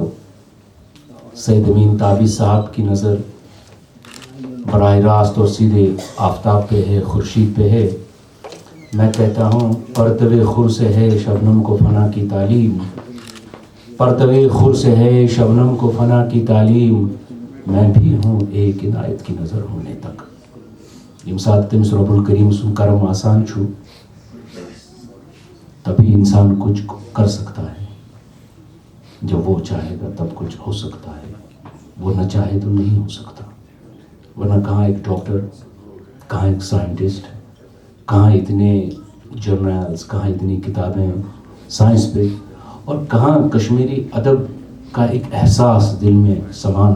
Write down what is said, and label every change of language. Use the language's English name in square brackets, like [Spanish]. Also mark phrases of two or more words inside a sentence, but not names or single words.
[Urdu] سید امین تابش صاحب کی نظر براہ راست اور سیدھے آفتاب پہ ہے، خورشید پہ ہے. میں کہتا ہوں پرتوے خور سے ہے شبنم کو فنا کی تعلیم، پرتوے خور سے ہے شبنم کو فنا کی تعلیم، میں بھی ہوں ایک عنایت کی نظر ہونے تک. [Kashmiri] یم ساتھ تمس رب الکریم سن کرم آسان چھو [Urdu] تبھی انسان کچھ کر سکتا ہے. جب وہ چاہے گا تب کچھ ہو سکتا ہے، وہ نہ چاہے تو نہیں ہو سکتا. ورنہ کہاں ایک ڈاکٹر، کہاں ایک سائنٹسٹ، کہاں اتنے جرنلز، کہاں اتنی کتابیں سائنس پہ، اور کہاں کشمیری ادب کا ایک احساس دل میں سمانا.